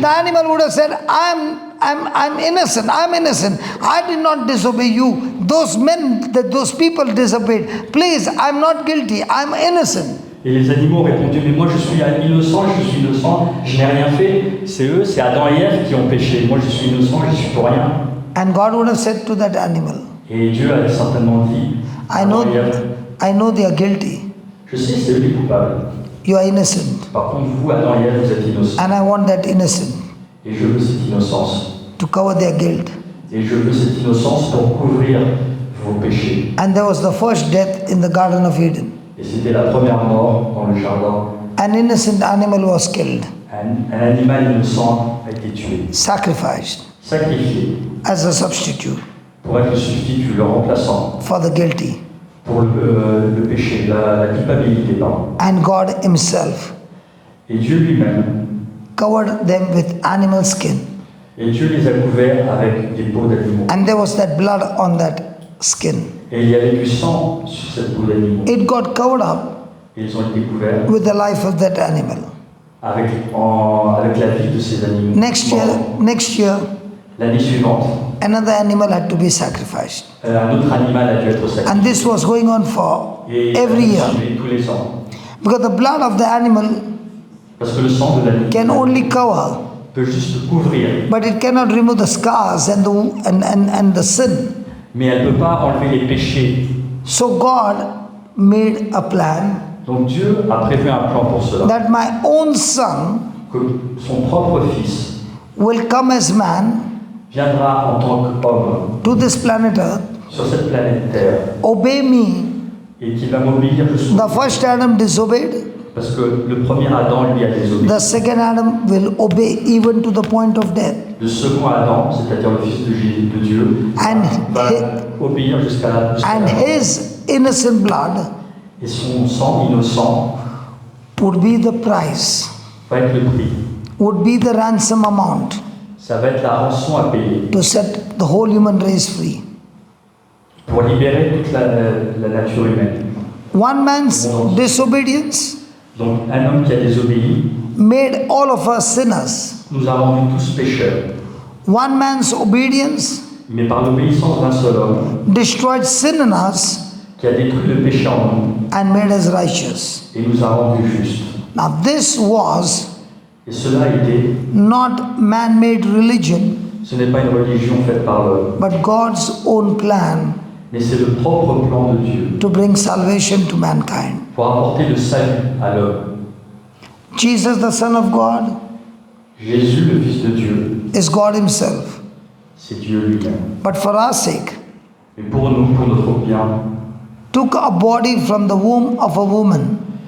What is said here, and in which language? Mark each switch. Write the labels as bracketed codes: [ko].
[en] The animal would have said, I'm innocent, I'm innocent. I did not disobey you. Those men, those people disobeyed. Please, I'm not guilty, I'm innocent. [fr] Et les animaux ont répondu, mais moi je suis innocent, je n'ai rien fait. C'est eux, c'est Adam et Ève qui ont péché. Moi je suis innocent, je suis pour rien. [en] And God would have said to that animal, [fr] Et Dieu a certainement dit, [en] I [fr] Adam et Ève, [en] know they are guilty. [fr] je sais c'est eux les coupables. [en] You are innocent. [fr] Par contre vous, Adam et Ève, vous êtes innocents. [en] And I want that innocent [fr] Et je veux cette innocence. [en] to cover their guilt. [fr] Et je veux cette innocence pour couvrir vos péchés. [en] And there was the first death in the Garden of Eden. [fr] Et c'était la première mort dans le jardin. [en] An innocent animal was killed, [fr] Un animal innocent a été tué, [en] sacrificed [fr] sacrifié, [en] as a substitute [fr] pour être le substitut, le remplaçant, [en] for the guilty. [fr] pour le péché, la culpabilité, pardon. [en] And God himself [fr] Et Dieu lui-même, [en] covered them with animal skin. [fr] et Dieu les a couverts avec des peaux d'animaux. [en] And there was that blood on that skin. [fr] Et il y avait du sang sur cette peau d'animaux. [en] It got covered up [fr] Et ils ont été couverts [en] with the life of that animal. [fr] avec la vie de ces animaux. [en] Next year, [fr] L'année suivante, [en] another animal had to be sacrificed. [fr] un autre animal a dû être sacrifié. [en] And this was going on for [fr] Et [en] every year. [fr] tous les ans. [en] Because the blood of the animal [fr] Parce que le sang de l'animal [en] can only cover, [fr] peut juste couvrir, [en] but it cannot remove the scars and the sin. [fr] mais elle ne peut pas enlever les péchés. [en] So God made a plan [fr] Donc Dieu a prévu un plan pour cela. [en] that my own son [fr] Que son propre fils [en] will come as man [fr] viendra en tant qu'homme [en] to this planet Earth, [fr] sur cette planète Terre [en] obey me. [fr] et qu'il va m'obéir jusqu'au [en] The first Adam disobeyed, [fr] parce que le premier Adam lui a désobéi. [en] the second Adam will obey even to the point of death. [fr] Le second Adam, c'est-à-dire le fils de Jésus, de Dieu, [en] And [fr] va obéir jusqu'à la [en] And [fr] mort. [en] his innocent blood [fr] Et son sang innocent [en] would be the price, [fr] va être le prix. [en] would be the ransom amount [fr] Ça va être la rançon à payer [en] to set the whole human race free. [fr] pour libérer toute la nature humaine. [en] One man's disobedience [fr] Donc un homme qui a désobéi [en] made all of us sinners. [fr] nous a rendus tous pécheurs. [en] One man's obedience [fr] Mais par l'obéissance d'un seul homme [en] destroyed sin in us [fr] qui a détruit le péché en nous [en] and made us righteous. [fr] et nous a rendus justes. [en] Now, this was [fr] Et cela a été, [en] not man-made religion, [fr] ce n'est pas une religion faite par l'homme, [en] but God's own plan [fr] mais c'est le propre plan de Dieu [en] to bring salvation to mankind. [fr] pour apporter le salut à l'homme. [en] Jesus, the Son of God, [fr] Jésus, le Fils de Dieu, [en] is God Himself. [fr] c'est Dieu lui-même. [en] But for our sake, [fr] Et pour nous, pour notre bien, [en] took a body from the womb of a woman.